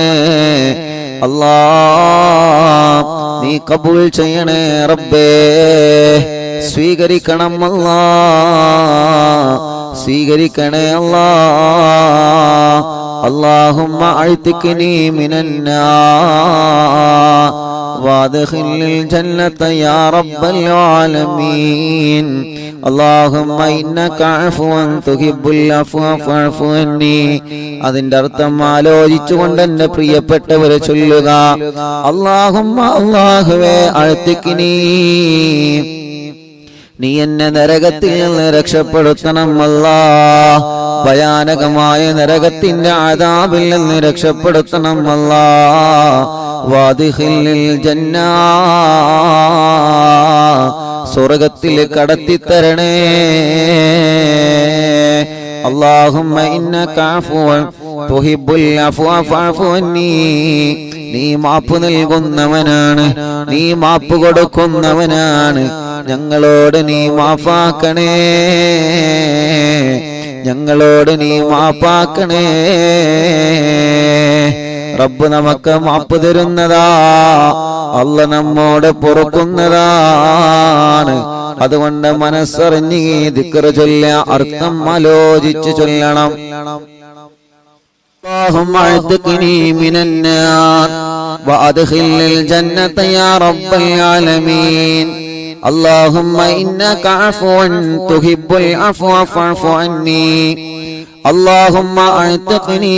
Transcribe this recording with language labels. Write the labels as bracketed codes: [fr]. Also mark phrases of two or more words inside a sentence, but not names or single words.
[ml] അല്ലാഹ് നീ കബൂൽ ചെയ്യണേ റബ്ബേ, സ്വീകരിക്കണം അല്ലാഹ്, സ്വീകരിക്കണേ അല്ലാഹ്. [ar] اللهم أعتقني من النار وادخل الجنة يا رب العالمين اللهم إنك عفو تحب العفو فاعف عني [ml] അതിന്റെ അർത്ഥം ആലോചിച്ചുകൊണ്ട് എന്റെ പ്രിയപ്പെട്ടവരെ ചൊല്ലുക [ar] അല്ലാഹുമ്മ അല്ലാഹുവേ അഅ്തിഖ്നി നീ എന്നെ നരകത്തിൽ നിന്ന് രക്ഷപ്പെടുത്തണം അല്ലാഹ് ഭയാനകമായ നരകത്തിന്റെ അദാബിൽ നിന്ന് രക്ഷപ്പെടുത്തണം അല്ലാഹ് وأدخل الجنة സ്വർഗ്ഗത്തിൽ കടത്തിത്തരണേ اللهم إنك عفو تحب العفو فاعف عني [ml] നീ മാപ്പ് നൽകുന്നവനാണ് നീ മാപ്പ് കൊടുക്കുന്നവനാണ് ഞങ്ങളോട് നീ മാഫാക്കണേ ഞങ്ങളോട് നീ മാപ്പാക്കണേ റബ്ബ് നമുക്ക് മാപ്പ് തരുന്നതാ അല്ലാഹ് നമ്മോട് പൊറുക്കുന്നതാണ് അതുകൊണ്ട് മനസ്സറിഞ്ഞ് ദിക്ർ ചൊല്ല അർത്ഥം ആലോചിച്ച് ചൊല്ലണം [ar] اللهم اعتقني من النار وادخل الجنة يا رب العالمين اللهم إنك عفو تحب العفو فاعف عني اللهم اعتقني